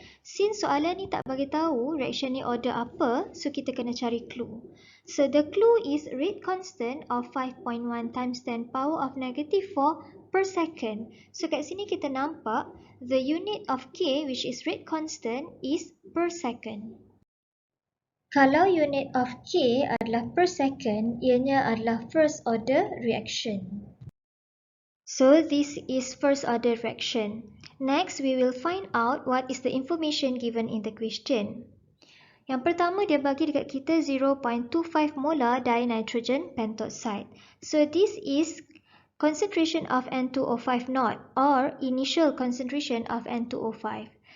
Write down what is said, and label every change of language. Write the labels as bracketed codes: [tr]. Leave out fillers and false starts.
[ms] Since soalan ni tak bagi tahu reaction ni order apa, so kita kena cari clue. [en] So the clue is rate constant of 5.1 times 10 power of -4 per second. So [ms] kat sini kita nampak [en] the unit of K, which is rate constant, is per second. Kalau unit of K adalah per second, [ms] ianya adalah [en] first order reaction. So this is first order reaction. Next, we will find out what is the information given in the question. [ms] Yang pertama, dia bagi dekat kita 0.25 molar dinitrogen pentoxide. [en] So this is concentration of N2O5 naught or initial concentration of N2O5.